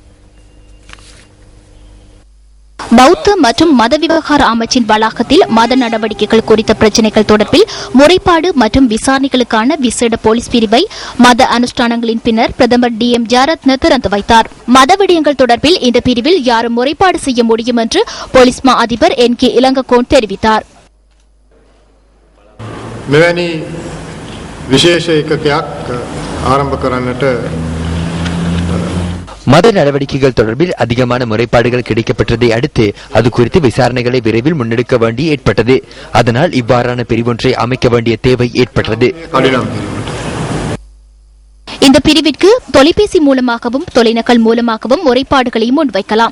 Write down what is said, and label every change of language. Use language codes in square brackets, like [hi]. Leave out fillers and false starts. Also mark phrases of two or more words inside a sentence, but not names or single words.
[ta] பௌத்த மற்றும் மத விவகார அமைச்சின் வளாகத்தில் மத நடவடிக்கைகள் குறித்த பிரச்சினைகள் தொடர்பில் முறைப்பாடு மற்றும் விசாரணைகளுக்கான விசேட போலீஸ் பிரிவை மத அனுஷ்டானங்களின் பின்னர் பிரதமர் DM ஜெயரத்ன திறந்து வைத்தார். மத விடயங்கள் தொடர்பில் இந்த பிரிவில் யாரும் முறைப்பாடு செய்ய முடியும் என்று போலீஸ் மா அதிபர் NK இலங்ககோன் தெரிவித்தார். [si] මෙවැනි විශේෂ එකකයක් ආරම්භ කරන්නට [ta] மத நடவடிக்கைகள் தொடர்பில் அதிகமான முறைப்பாடுகள் கிடைக்கப்பட்டதை அடுத்து அது குறித்து விசாரணைகளை விரைவில் முன்னெடுக்க வேண்டி ஏற்பட்டது. அதனால் இவ்வாறான பிரிவொன்றை அமைக்க வேண்டிய தேவை ஏற்பட்டது. இந்த பிரிவிற்கு தொலைபேசி மூலமாகவும் தொலைநகல் மூலமாகவும் முறைப்பாடுகளை முன்வைக்கலாம்.